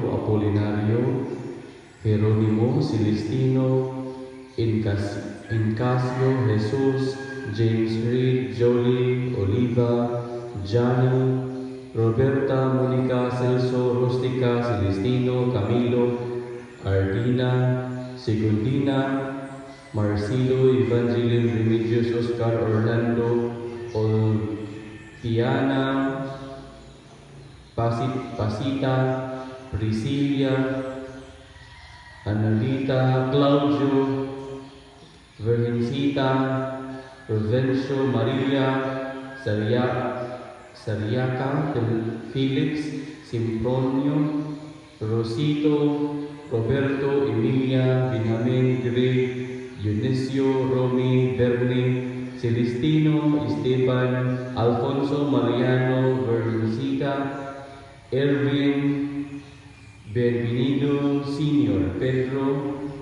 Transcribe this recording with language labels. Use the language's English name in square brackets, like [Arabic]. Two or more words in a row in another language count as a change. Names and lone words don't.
[Cebuano] Apolinario, Jeronimo, Celestino, Incasio, Jesus, James Reed, Jolie, Oliva, Johnny, Roberta, Monica, Celso, Rustica, Celestino, Camilo, Ardina, Segundina, Marcelo, Evangeline, Remedios, Oscar, Orlando, Oltiana, Pasita, Priscilla, Annalita, Claudio, Virgencita, Provencio, Maria, Sariaca, Felix, Simpronio, Rosito, Roberto, Emilia, Benjamin, Greg, Dionisio, Romy, Bernie, Celestino, Esteban, Alfonso, Mariano, Virgencita, Erwin, Benvenido, Senior, Pedro,